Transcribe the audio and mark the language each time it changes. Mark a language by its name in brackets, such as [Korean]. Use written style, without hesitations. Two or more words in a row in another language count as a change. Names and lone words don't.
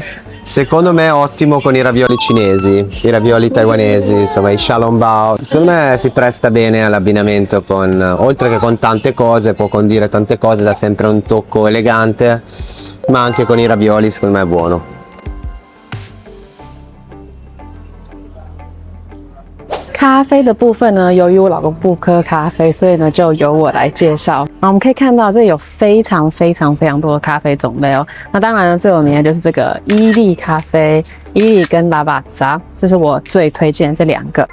[Italian] Secondo me è ottimo con i ravioli cinesi, i ravioli taiwanesi, insomma i xiaolongbao. Secondo me si presta bene all'abbinamento oltre che con tante cose, può condire tante cose, dà sempre un tocco elegante, ma anche con i ravioli secondo me è buono. [Chinese] 咖啡的部分呢，由于我老公不喝咖啡，所以呢就由我来介绍。我们可以看到这里有非常多的咖啡种类哦。那当然呢，最有名的就是这个伊利咖啡，伊利跟拉瓦扎，这是我最推荐的这两个。